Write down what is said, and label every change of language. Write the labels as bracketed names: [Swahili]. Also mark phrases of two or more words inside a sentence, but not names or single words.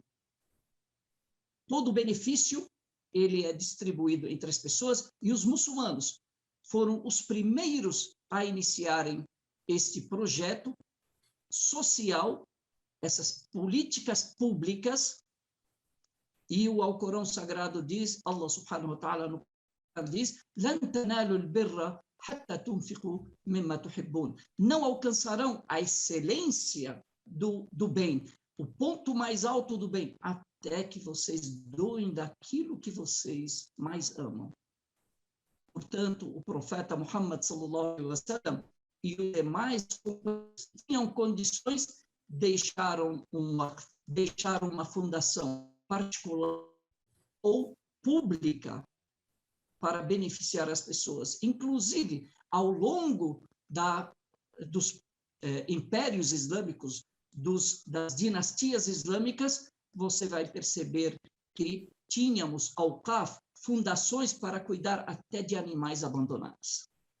[Portuguese] Todo o benefício, ele é distribuído entre as pessoas, e os muçulmanos foram os primeiros a iniciarem este projeto social, essas políticas públicas, e o Alcorão Sagrado diz, [Arabic] الله سبحانه وتعالى [Portuguese] no Corão diz, [Arabic] لَن تَنَالُوا الْبِرَّ حَتَّى تُنْفِقُوا مِمَّا تُحِبُّونَ. [Portuguese] Não alcançarão a excelência do bem, o ponto mais alto do bem, até que vocês doem daquilo que vocês mais amam. Portanto, o profeta Muhammad [Arabic] صلى الله عليه وسلم [Portuguese] e os demais tinham condições, deixaram uma fundação particular ou pública para beneficiar as pessoas. Inclusive, ao longo dos impérios islâmicos, das dinastias islâmicas, você vai perceber que tínhamos ao CAF fundações para cuidar até de animais abandonados.